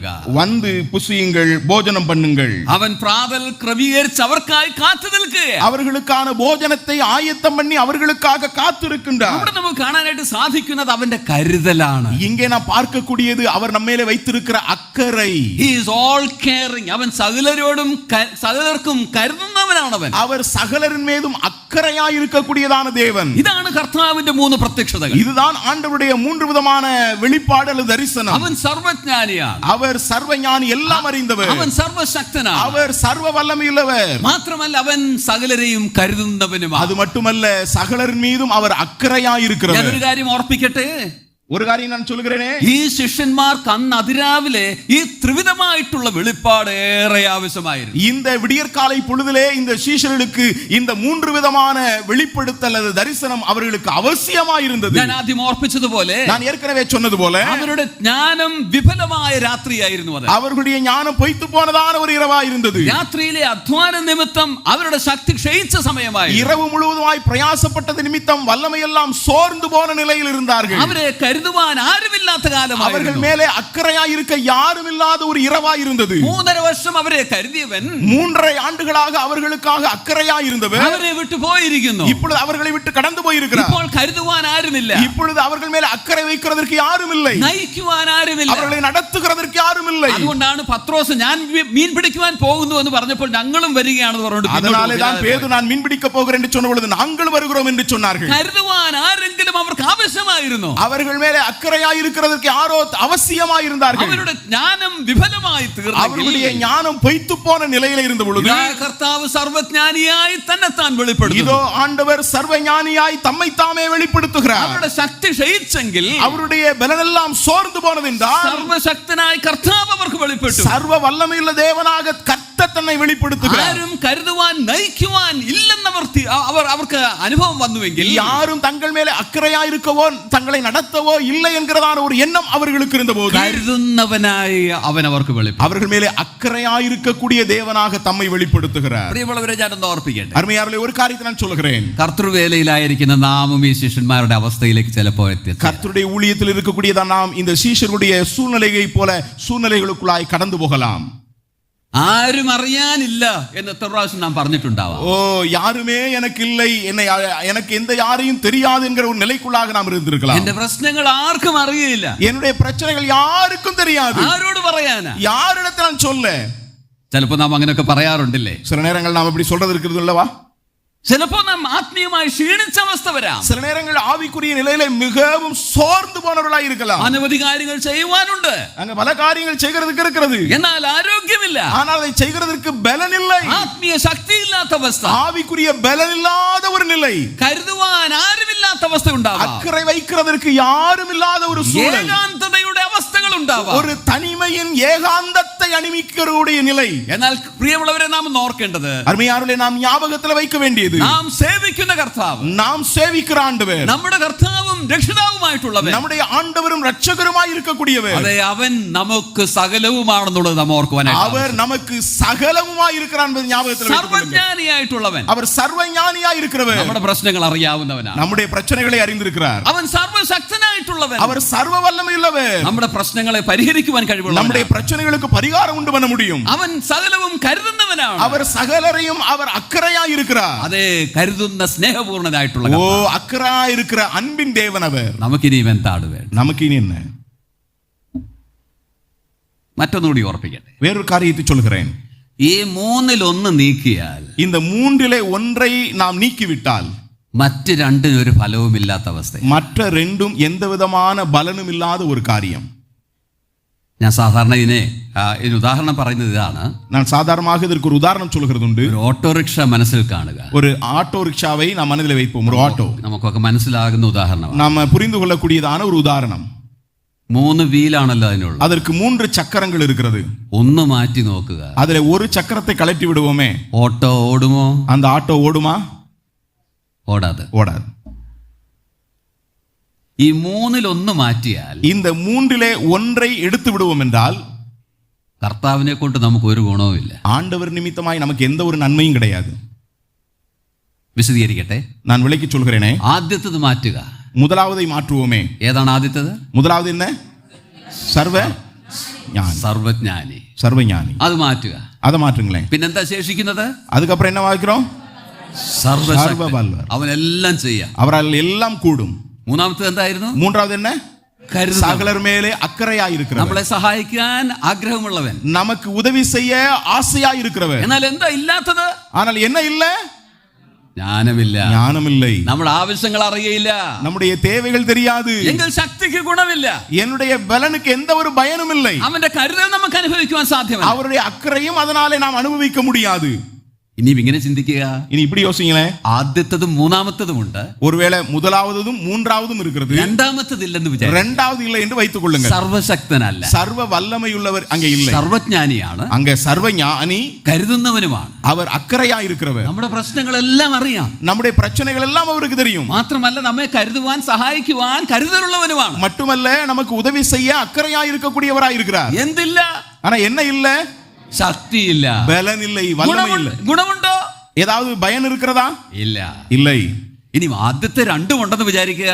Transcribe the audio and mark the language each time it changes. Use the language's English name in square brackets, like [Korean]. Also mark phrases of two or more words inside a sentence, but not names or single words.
[Tamil] வந்து புசியுங்கள், போஜனம் பண்ணுங்கள். [Malayalam] അവൻ പ്രാതൽ ക്രമീകരിച്ച് അവർക്കായി കാത്തു നിൽക്കുകയാണ്. [Tamil] அவர்களுக்கான போஜனத்தை ஆயத்தம் பண்ணி அவர்களுக்காக காத்திருக்கின்றார். [Malayalam] അവിടെ നമുക്ക് കാണാനായിട്ട് സാധിക്കുന്നത് അവന്റെ കരുതലാണ്. [Tamil] இங்கே நாம் பார்க்கக்கூடியது அவர் நம்மேலே வைத்திருக்கிற அக்கறை. [English] He is all caring. [Malayalam] അവൻ സകലരോടും സകലർക്കും കരുതുന്നവനാണവൻ. [Tamil] அவர் சகலரின் மீதும் அக்கறையாய் இருக்கக்கூடியதான தேவன். [Malayalam] ഇതാണ് കർത്താവിന്റെ മൂന്ന് പ്രത്യക്ഷതകൾ. [Tamil] இதுதான் ஆண்டவருடைய மூன்று விதமான வெளிப்பாடு அல்லது தரிசனம். [Malayalam] അവൻ സർവജ്ഞാനിയാണ്, [Tamil] அவர் சர்வஞானி, எல்லாம் அறிந்தவர். [Malayalam] അവൻ സർവശക്തനാണ്, [Tamil] அவர் சர்வ வல்லமையுள்ளவர். [Malayalam] മാത്രമല്ല അവൻ സകലരെയും കരുതുന്നവനുമാണ്. [Tamil] அது மட்டுமல்ல, சகலரின் மீதும் அவர் அக்கறையாய் இருக்கிறவர். [Malayalam] ഞാനൊരു കാര്യം ഓർപ്പിക്കട്ടെ. [Tamil] ஒரு காரியம் நான் சொல்கிறேனே, [Malayalam] ഈ ശിഷ്യന്മാർക്ക് അന്ന് അതിരാവിലെ ഈ ത്രിവിധമായിട്ടുള്ള വെളിപ്പാട് ഏറെ ആവശ്യമായിരുന്നു. [Tamil] இந்த விடியற்காலை பொழுதிலே இந்த சீஷர்களுக்கு இந்த மூன்று விதமான வெளிப்படுத்தல் அல்லது தரிசனம் அவர்களுக்கு அவசியமாய் இருந்தது. [Malayalam] ഞാൻ ആദ്യം ഓർപ്പിച്ചതുപോലെ, [Tamil] நான் ஏற்கனவே சொன்னது போல, [Malayalam] അവരുടെ ജ്ഞാനം വിഫലമായ രാത്രിയായിരുന്നു അത്. [Tamil] அவர்களுடைய ஞானம் பொய்த்து போனதான ஒரு இரவாய் இருந்தது. [Malayalam] രാത്രിയിലെ അധ്വാന നിമിത്തം അവരുടെ ശക്തി ക്ഷയിച്ച സമയമായി. [Tamil] இரவு முழுவதுமாய் பிரயாசப்பட்டது நிமித்தம் வல்லமையெல்லாம் சோர்ந்து போன நிலையில் இருந்தார்கள். [Malayalam] അവരെ കരുതുവാൻ ആരുമില്ലാത്ത കാലമായിരുന്നു. [Tamil] அவர்கள் மேலே அக்கறையாய் இருக்க யாரும் இல்லாத ஒரு இரவாய் இருந்தது. [Malayalam] 3.5 വർഷം അവരെ കരുതിയവൻ [Tamil] 3.5 ஆண்டுகளாக அவர்களுக்காக அக்கறையாய் இருந்தவர் [Malayalam] അവരെ വിട്ടു പോയിരിക്കുന്നു. [Tamil] இப்பொழுது அவர்களை விட்டு கடந்து போயிருக்கிறார். [Malayalam] ഇപ്പോൾ കരുതുവാൻ ആരുമില്ല, [Tamil] இப்பொழுது அவர்கள் மேலே அக்கறை வைக்கிறதற்கு யாரும் இல்லை, [Malayalam] നയിക്കുവാൻ ആരുമില്ല, [Tamil] அவர்களை നടത്തുகிறதற்கு யாரும் இல்லை. [Malayalam] അതുകൊണ്ടാണ് പത്രോസ് ഞാൻ മീൻ പിടിക്കുവാൻ പോകുന്നു എന്ന് പറഞ്ഞപ്പോൾ ഞങ്ങളും വരികയാണെന്ന് പറഞ്ഞിട്ട് [Tamil] அதனாலே தான் பேதுரு நான் மீன் பிடிக்க போகிறேன் என்று சொன்ன பொழுது நாங்கள் வருகிறோம் என்று சொன்னார்கள். [Malayalam] കരുതുവാൻ ആരെങ്കിലും അവർക്ക് ആവശ്യമായിരുന്നു. [Tamil] அவர்கள் மேலே அக்கறையாய் இருக்கிறதற்கு யாரோ அவசியமாய் இருந்தார்கள். [Malayalam] അവരുടെ ജ്ഞാനം വിഫലമായി തീർന്നു. [Tamil] அவர்களுடைய ஞானம் பொய்த்து போன நிலையில் இருந்த பொழுது [Malayalam] കർത്താവ് സർവജ്ഞാനിയായി തന്നെത്താൻ വെളിപ്പെടുത്തുന്നു. [Tamil] இதோ ஆண்டவர் சர்வஞானியாய் தம்மை தாமே வெளிப்படுத்துகிறார். [Malayalam] അവരുടെ ശക്തി ക്ഷയിച്ചെങ്കിൽ, [Tamil] அவருடைய பலனெல்லாம் சோர்ந்து போனதென்றால், [Malayalam] സർവശക്തനായ കർത്താവ് അവർക്ക് വെളിപ്പെട്ടു. [Tamil] சர்வ வல்லமையுள்ள தேவனாக கர்த்தர் தன்னை வெளிப்படுத்துகிறார். [Malayalam] ആരും കരുതുവാൻ നയിക്കുവാൻ ഇല്ലെന്നവർ അവർക്ക് അനുഭവം വന്നുവെങ്കിൽ, [Tamil] யாரும் தங்கள் மேலே அக்கறையாய் இருக்கவோ தங்களை நடத்தவோ இல்லை என்கிறதான ஒரு எண்ணம் அவர்களுக்கு இருந்தபோது, [Malayalam] കരുതുന്നവനായി അവൻ അവർക്ക് വെളിപ്പെടും. [Tamil] அவர்கள் மேலே அக்கறையாய் இருக்கக்கூடிய தேவனாக தம்மை வெளிப்படுத்துகிறார். [Malayalam] പ്രിയമുള്ളവരെ, ഞാനൊന്ന് ഓർപ്പിക്കട്ടെ. [Tamil] அருமையார்களே, ஒரு காரியத்தை நான் சொல்கிறேன். [Malayalam] കർത്തൃവേലയിലായിരിക്കുന്ന നാമും ഈ ശിഷ്യന്മാരുടെ അവസ്ഥയിലേക്ക് ചിലപ്പോൾ എത്തി. [Tamil] கர்த்தருடைய ஊழியத்தில் இருக்கக்கூடியதான் நாம் இந்த சீஷருடைய சூழ்நிலையை போல சூழ்நிலைகளுக்குள்ளாய் கடந்து போகலாம். [Malayalam] ആരും അറിയാനില്ല എന്ന് എത്ര പ്രാവശ്യം നാം പറഞ്ഞിട്ടുണ്ടാവാം. [Tamil] ஓ, யாருமே எனக்கு இல்லை, எனக்கு எந்த யாரையும் தெரியாது என்கிற ஒரு நிலைக்குள்ளாக நாம் இருந்திருக்கலாம். [Malayalam] എന്റെ പ്രശ്നങ്ങൾ ആർക്കും അറിയില്ല, [Tamil] என்னுடைய பிரச்சனைகள் யாருக்கும் தெரியாது, [Malayalam] ആരോട് പറയാനാ, [Tamil] யாரிடத்தில் நான் சொல்ல. [Malayalam] ചിലപ്പോ നാം അങ്ങനെയൊക്കെ പറയാറുണ്ടല്ലേ. [Tamil] சில நேரங்கள் நாம் இப்படி சொல்றது இருக்கிறது இல்லவா? [Malayalam] ചിലപ്പോ നാം ആത്മീയമായി ക്ഷീണിച്ച അവസ്ഥ വരാം. [Tamil] சில நேரங்கள் ஆவிக்குரிய நிலையில மிகவும் சோர்ந்து போனவர்களாய் இருக்கலாம். [Malayalam] അനവധി കാര്യങ്ങൾ ചെയ്യുവാനുണ്ട്, [Tamil] அங்க பல காரியங்கள் செய்கிறதுக்கு இருக்கிறது, [Malayalam] എന്നാൽ ആരോഗ്യമില്ല, [Tamil] ஆனால் அதை செய்கிறதற்கு பலன் இல்லை. [Malayalam] ആത്മീയ ശക്തിയില്ലാത്ത അവസ്ഥ, [Tamil] ஆவிக்குரிய பலன் இல்லாத ஒரு நிலை, [Malayalam] കരുതുവാൻ ആരുമില്ലാത്ത അവസ്ഥ ഉണ്ടാവാം, [Tamil] அக்கறை வைக்கிறதற்கு யாரும் இல்லாத ஒரு சூழல், [Malayalam] ഏകാന്തതയുടെ അവസ്ഥകൾ ഉണ്ടാവാം, [Tamil] ஒரு தனிமையின் ஏகாந்தத்தை அனுபவிக்கக்கூடிய நிலை. [Malayalam] എന്നാൽ പ്രിയമുള്ളവരെ, നാം ഒന്ന് ഓർക്കേണ്ടത്, [Tamil] அருமையானவர்களே, நாம் ஞாபகத்தில் வைக்க வேண்டியது, [Malayalam] നാം സേവിക്കുന്ന കർത്താവ്, [Tamil] நாம் சேவிக்கிற ஆண்டவர், [Malayalam] നമ്മുടെ കർത്താവും രക്ഷിതാവുമായിട്ടുള്ളവൻ, [Tamil] நம்முடைய ஆண்டவரும் இரட்சகருமாய் இருக்கக்கூடியவர். [Malayalam] അതെ, അവൻ നമുക്ക് സകലവുമാണെന്നുള്ളത് നാം ഓർക്കുവാനായിട്ട്. [Tamil] அவர் நமக்கு சகலமுமாய் இருக்கிறார் என்பதை ஞாபகத்தில் வைத்துக் கொள்ளுங்கள். [Malayalam] സർവജ്ഞാനിയായിട്ടുള്ളവൻ, [Tamil] அவர் சர்வஞானியாய் இருக்கிறவர், [Malayalam] നമ്മുടെ പ്രശ്നങ്ങൾ അറിയാവുന്നവനാണ്. [Tamil] நம்முடைய பிரச்சனைகளை அறிந்திருக்கிறார். [Malayalam] അവൻ സർവശക്തനായിട്ടുള്ളവൻ, [Tamil] அவர் சர்வ வல்லமையுள்ளவர், [Malayalam] നമ്മുടെ പ്രശ്നങ്ങളെ പരിഹരിക്കുവാൻ കഴിവുള്ളവൻ. [Tamil] நம்முடைய பிரச்சனைகளுக்கு பரிகாரம் உண்டு பண்ண முடியும். [Malayalam] അവൻ സകലവും കരുതുന്നവനാണ്. [Tamil] அவர் சகலரையும் அவர் அக்கறையாய் இருக்கிறார். [Malayalam] അതേ, കരുതുന്ന സ്നേഹപൂർണനായിട്ടുള്ള [Tamil] ஓ, அக்கறையாய் இருக்கிற அன்பின் தேவன் அவர். [Malayalam] നമുക്കിനി എന്താണ് വേണ്ടത്? [Tamil] நமக்கு இனி என்ன? [Malayalam] മറ്റൊന്നുകൂടി ഓർപ്പിക്കട്ടെ. [Tamil] வேறொரு காரியத்தை சொல்கிறேன். [Malayalam] ഈ മൂന്നിലൊന്ന് നീക്കിയാൽ, [Tamil] இந்த மூன்றிலே ஒன்றை நாம் நீக்கிவிட்டால் [Malayalam] മറ്റ് രണ്ടിന് ഒരു ഫലവുമില്ലാത്ത അവസ്ഥ. [Tamil] மற்ற ரெண்டும் எந்த விதமான பலனும் இல்லாத ஒரு காரியம். [Malayalam] ഞാൻ സാധാരണ ഇതിന് ഉദാഹരണം പറയുന്നത് ഇതാണ്. [Tamil] நான் சாதாரணமாக இதற்கு ஒரு உதாரணம் சொல்கிறதுண்டு. [Malayalam] ഒരു ഓട്ടോറിക്ഷ മനസ്സിൽ കാണുക. [Tamil] ஒரு ஆட்டோ ரிக்ஷாவை நாம் மனதில் வைப்போம். ஒரு ஆட்டோ [Malayalam] നമുക്കൊക്കെ മനസ്സിലാകുന്ന ഉദാഹരണമാണ്. [Tamil] நாம புரிந்து கொள்ளக்கூடியதான ஒரு உதாரணம். [Malayalam] 3 വീലാണല്ലോ അതിനുള്ളത്. [Tamil] அதற்கு 3 சக்கரங்கள் இருக்கிறது. [Malayalam] ഒന്ന് മാറ്റി നോക്കുക. [Tamil] அதுல ஒரு சக்கரத்தை கழட்டி விடுவோமே, [Malayalam] ഓട്ടോ ഓടുമോ? [Tamil] அந்த ஆட்டோ ஓடுமா? [Malayalam] ഓടാതെ. [Tamil] ஓடாது. [Malayalam] ഈ മൂന്നിലൊന്ന് മാറ്റിയാൽ, [Tamil] இந்த மூன்றிலே ஒன்றை எடுத்து விடுவோம் என்றால் [Malayalam] കർത്താവിനെ കൊണ്ട് നമുക്ക് ഒരു ഗുണവുമില്ല. [Tamil] ஆண்டவர் நிமித்தமாய் நமக்கு எந்த ஒரு நன்மையும் கிடையாது. [Malayalam] വിശദീകരിക്കട്ടെ. [Tamil] நான் விளக்கி சொல்கிறேனே. [Malayalam] ആദ്യത്തേത് മാറ്റുക. [Tamil] முதலாவதை மாற்றுவோமே. [Malayalam] ഏതാണ് ആദ്യത്തേത്? [Tamil] முதலாவது என்ன? [Malayalam] സർവജ്ഞാനി. [Tamil] சர்வஞானி. [Malayalam] അത് മാറ്റുക. [Tamil] அதை மாற்றுங்களேன். [Malayalam] പിന്നെന്താ ശേഷിക്കുന്നത്? [Tamil] அதுக்கப்புறம் என்ன வாய்க்கிறோம்? [Malayalam] സർവശക്തൻ. അവനെല്ലാം ചെയ്യാം. [Tamil] அவரால் எல்லாம் கூடும். [Malayalam] മൂന്നാമത്തേത് എന്തായിരുന്നു? [Tamil] மூன்றாவது என்ன? [Malayalam] കരുതൽ. [Tamil] சகலர் மேலே அக்கறையாய் இருக்கிறவர், [Malayalam] നമ്മളെ സഹായിക്കാൻ ആഗ്രഹമുള്ളവൻ, [Tamil] நமக்கு உதவி செய்ய ஆசையாய் இருக்கிறவர். [Malayalam] എന്നാൽ എന്താ ഇല്ലാത്തത്? [Tamil] ஆனால் என்ன இல்ல? [Malayalam] ജ്ഞാനമില്ല. [Tamil] ஞானம் இல்லை. [Malayalam] നമ്മുടെ ആവശ്യങ്ങൾ അറിയില്ല. [Tamil] நம்முடைய தேவைகள் தெரியாது. [Malayalam] എങ്കിൽ ശക്തിക്ക് ഗുണമില്ല. [Tamil] என்னுடைய பலனுக்கு எந்த ஒரு பயனும் இல்லை. [Malayalam] അവന്റെ കരുതൽ നമുക്ക് അനുഭവിക്കുവാൻ സാധ്യമല്ല. [Tamil] அவருடைய அக்கறையும் அதனாலே நாம் அனுபவிக்க முடியாது. [Malayalam] ഇനിയും ഇങ്ങനെ ചിന്തിക്കുക. [Tamil] இனி இப்படி யோசிங்களேன். [Malayalam] ആദ്യത്തതും മൂന്നാമത്തതും ഉണ്ട്. [Tamil] ஒருவேளை முதலாவதும் மூன்றாவதும் இருக்கிறது, [Malayalam] രണ്ടാമത്തത് ഇല്ലെന്ന് വിചാരിക്കുക. [Tamil] இரண்டாவது இல்லை என்று வைத்துக் கொள்ளுங்கள். [Malayalam] സർവശക്തനല്ല, [Tamil] சர்வ வல்லமையுள்ளவர் அங்கே இல்லை. [Malayalam] സർവജ്ഞാനിയാണ്, [Tamil] அங்கே சர்வஞானி, [Malayalam] കരുതുന്നവനുമാണ്. [Tamil] அவர் அக்கறையா இருக்கிறவர். [Malayalam] നമ്മുടെ പ്രശ്നങ്ങളെല്ലാം അറിയാം. [Tamil] நம்முடைய பிரச்சனைகள் எல்லாம் அவருக்கு தெரியும். [Malayalam] മാത്രമല്ല നമ്മെ കരുതുവാൻ സഹായിക്കുവാൻ കരുതലുള്ളവനുമാണ്. [Tamil] மட்டுமல்ல, நமக்கு உதவி செய்ய அக்கறையா இருக்கக்கூடியவராய் இருக்கிறார். [Malayalam] എന്തില്ല? [Tamil] ஆனா என்ன இல்ல? [Malayalam] ശക്തിയില്ല, [Tamil] பலன் இல்லை, வல்லமை இல்லை. [Malayalam] ഗുണമുണ്ടോ? [Tamil] ஏதாவது பயன் இருக்கிறதா? [Malayalam] ഇല്ല. [Tamil] இல்லை. [Malayalam] ഇനി ആദ്യത്തെ രണ്ടും ഉണ്ടെന്ന് വിചാരിക്കുക.